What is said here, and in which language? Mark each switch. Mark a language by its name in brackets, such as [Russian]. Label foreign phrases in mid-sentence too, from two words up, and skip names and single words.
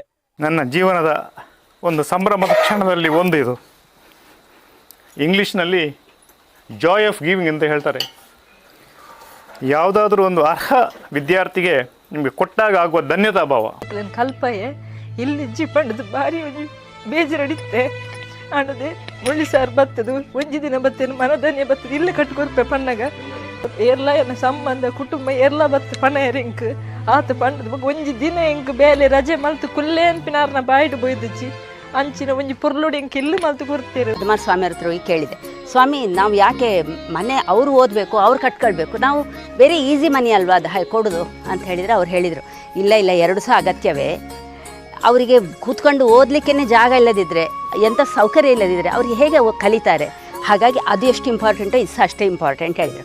[Kannada] ನನ್ನ ಜೀವನದ ಒಂದು ಸಂಭ್ರಮದ ಕ್ಷಣದಲ್ಲಿ ಒಂದು ಇದು. ಇಂಗ್ಲೀಷ್ನಲ್ಲಿ [English] joy of giving [Kannada] ಅಂತ ಹೇಳ್ತಾರೆ. ಯಾವುದಾದ್ರೂ ಒಂದು ಅರ್ಹ ವಿದ್ಯಾರ್ಥಿಗೆ ನಿಮಗೆ ಕೊಟ್ಟಾಗ ಆಗುವ ಧನ್ಯತಾ ಭಾವ. [Tulu] ಕಲ್ಪಯೆ ಇಲ್ಲಿ ಇಜ್ಜಿ ಪಂಡದು ಬಾರಿ ಒಂಜಿ ಬೇಜರಡಿತ್ತೆ ಆನದೆ ಮುಳ್ಳಿ ಸಾರು ಬತ್ತದು ಒಂಜಿ ದಿನ ಬತ್ತೇನು ಮನದನ್ಯ ಬತ್ತದು ಇಲ್ಲ ಕಟ್ಕೊರ್ಪೆ ಪಣ್ಣಗ ಎಲ್ಲ ಎನ್ನ ಸಂಬಂಧ ಕುಟುಂಬ ಎಲ್ಲ ಬತ್ತ ಪಣ ಎಂಕ್ ಆತ ಪಂಡದ ಒಂಜಿ ದಿನ ಎಂಕ್ ಬೇಲೆ ರಜೆ ಮಲ್ತು ಕುಲ್ಲೆ ಅನ್ಪಿನಾರ್ನ ಬಾಯಿಡು ಬೊಯ್ದಜ್ಜಿ ಅಂಚಿನ ಒಂಜಿ ಪೊರ್ಲೋಡಿ ಎಂಕ್ ಇಲ್ಲಿ ಮಲ್ತು ಕೊಡ್ತೀರಿ. [Kannada] ಸ್ವಾಮಿ ಹತ್ರ ಹೋಗಿ ಕೇಳಿದೆ, ಸ್ವಾಮಿ ನಾವು ಯಾಕೆ ಮನೆ ಅವರು ಓದಬೇಕು ಅವ್ರು ಕಟ್ಕೊಳ್ಬೇಕು, ನಾವು ಬೇರೆ [English] easy money [Kannada] ಅಲ್ವಾ ಅದು ಕೊಡೋದು ಅಂತ ಹೇಳಿದರೆ ಅವ್ರು ಹೇಳಿದರು, ಇಲ್ಲ ಇಲ್ಲ ಎರಡು ಸಹ ಅಗತ್ಯವೇ. ಅವರಿಗೆ ಕೂತ್ಕೊಂಡು ಓದಲಿಕ್ಕೇ ಜಾಗ ಇಲ್ಲದಿದ್ದರೆ, ಎಂಥ ಸೌಕರ್ಯ ಇಲ್ಲದಿದ್ದರೆ ಅವ್ರಿಗೆ ಹೇಗೆ ಕಲಿತಾರೆ, ಹಾಗಾಗಿ ಅದು ಎಷ್ಟು ಇಂಪಾರ್ಟೆಂಟೋ ಇದು ಸಹ ಅಷ್ಟೇ ಇಂಪಾರ್ಟೆಂಟ್ ಹೇಳಿದರು.